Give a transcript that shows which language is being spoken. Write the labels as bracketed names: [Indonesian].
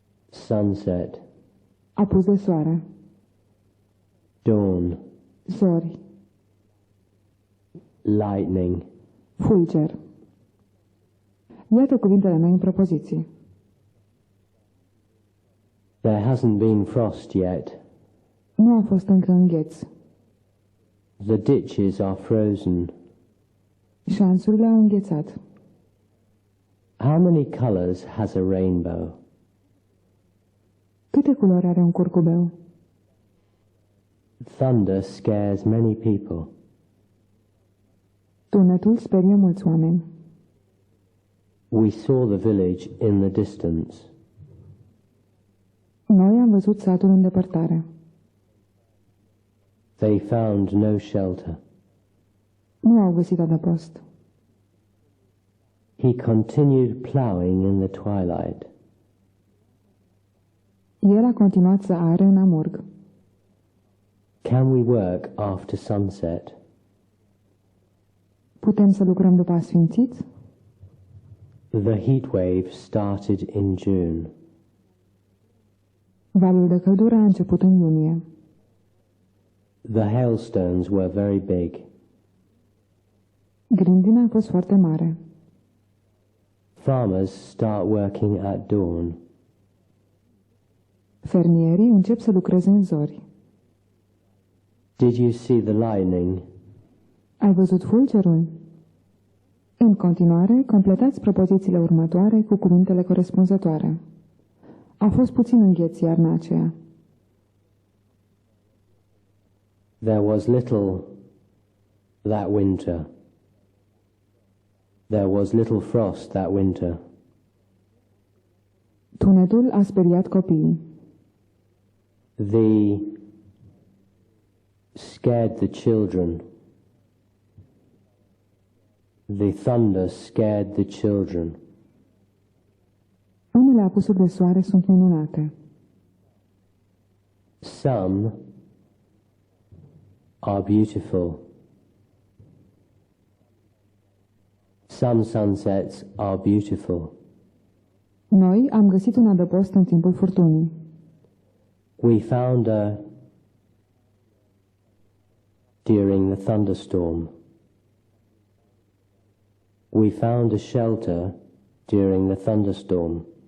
[English] sunset, [Romanian] Apus de soare. [English] dawn, [Romanian] Zori. [English] lightning. [Romanian] Fulger. Iată cuvintele noi în propoziții. [English] There hasn't been frost yet. [Romanian] Nu a fost încă îngheț. [English] The ditches are frozen. [Romanian] Șanțurile au înghețat. [English] How many colors has a rainbow? [Romanian] Câte culori are un curcubeu? [English] Thunder scares many people. [Romanian] Tunetul sperie mulți oameni. [English] We saw the village in the distance. [Romanian] Noi am văzut satul în depărtare. [English] They found no shelter. [Romanian] Nu au găsit adăpost. [English] He continued plowing in the twilight. [Romanian] El a continuat să are în amurg. [English] Can we work after sunset? [Romanian] Putem să lucrăm după asfințit? [English] The heat wave started in June. [Romanian] Valul de căldură a început în iunie. [English] The hailstones were very big. [Romanian] Grindina a fost foarte mare. [English] Farmers start working at dawn. [Romanian] Fermierii încep să lucreze în zori. [English] Did you see the lightning? [Romanian] Ai văzut fulgerul? În continuare, completați propozițiile următoare cu cuvintele corespunzătoare. A fost puțin îngheț iarna aceea. [English] There was little that winter. There was little frost that winter. [Romanian] Tunetul a speriat copiii. [English] The scared the children. The thunder scared the children. [Romanian] Unele apusuri de soare sunt minunate. [English] Some are beautiful. Some sunsets are beautiful. [Romanian] Noi am găsit un adăpost în timpul furtunii. [English] We found a during the thunderstorm. We found a shelter during the thunderstorm.